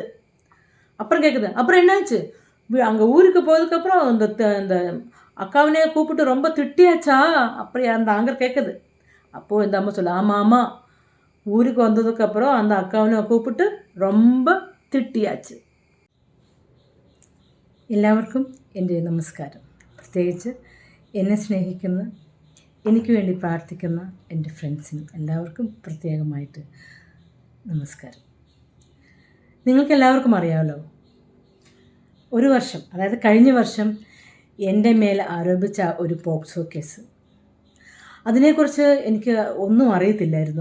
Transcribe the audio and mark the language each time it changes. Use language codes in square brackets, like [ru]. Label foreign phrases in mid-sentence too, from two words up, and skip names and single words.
[ta] அப்புறம் கேட்குது, அப்புறம் என்னாச்சு? அங்கே ஊருக்கு போனதுக்கப்புறம் அந்த அக்காவனே கூப்பிட்டு ரொம்ப திட்டியாச்சா? அப்படி அந்த ஆங்கர் கேட்குது. அப்போது இந்த அம்மா சொல்ல, ஆமாம் ஊருக்கு வந்ததுக்கப்புறம் அந்த அக்காவனை கூப்பிட்டு ரொம்ப திட்டியாச்சு. [ml] എല്ലാവർക്കും എൻ്റെ നമസ്കാരം. പ്രത്യേകിച്ച് എന്നെ സ്നേഹിക്കുന്ന, എനിക്ക് വേണ്ടി പ്രാർത്ഥിക്കുന്ന എൻ്റെ ഫ്രണ്ട്സിനും എല്ലാവർക്കും പ്രത്യേകമായിട്ട് നമസ്കാരം. നിങ്ങൾക്കെല്ലാവർക്കും അറിയാമല്ലോ, ഒരു വർഷം, അതായത് കഴിഞ്ഞ വർഷം എൻ്റെ മേൽ ആരോപിച്ച ഒരു പോക്സോ കേസ്, അതിനെക്കുറിച്ച് എനിക്ക് ഒന്നും അറിയത്തില്ലായിരുന്നു.